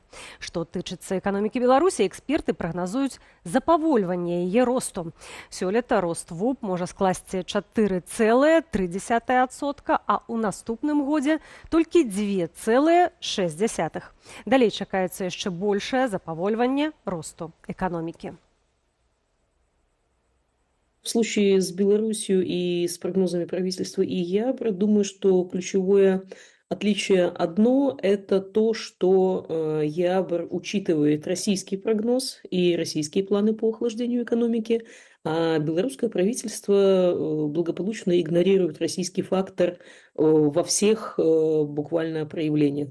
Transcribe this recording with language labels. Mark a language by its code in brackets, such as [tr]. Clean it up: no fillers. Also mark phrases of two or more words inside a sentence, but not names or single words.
[be] Што тычыцца эканомікі Беларусі, эксперты прагназуюць запавольванне яе росту. Сёлета рост ВУП можа скласці 4,3%, а ў наступным годзе толькі 2,6. Далей чакаецца яшчэ большае запавольванне росту эканомікі. [ru] В случае с Беларусью и с прогнозами правительства и ЯБР, думаю, что ключевое отличие одно – это то, что ЯБР учитывает российский прогноз и российские планы по охлаждению экономики, а белорусское правительство благополучно игнорирует российский фактор во всех буквально проявлениях.